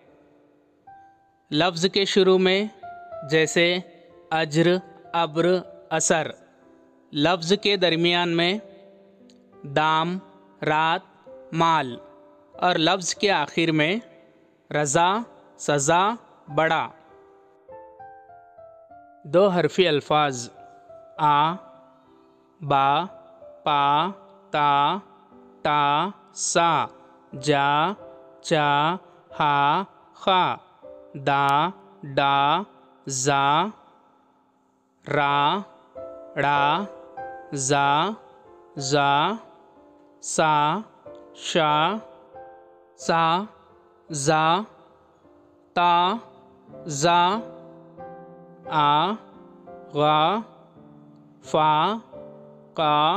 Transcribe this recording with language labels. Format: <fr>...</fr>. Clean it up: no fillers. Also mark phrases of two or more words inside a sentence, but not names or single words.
<ur>لفظ کے شروع میں جیسے اجر، ابر، اثر، لفظ کے درمیان میں دام، رات، مال اور لفظ کے آخر میں رضا، سزا، بڑا. دو حرفی الفاظ آ، با، پا، تا، ٹا، ثا, جا، چا، حا، خا، دا، ڈا، ذا, را، ڑا، زا، ژا، سا، شا، صا، ضا، طا، ظا، عا، غا، فا، قا,</ur>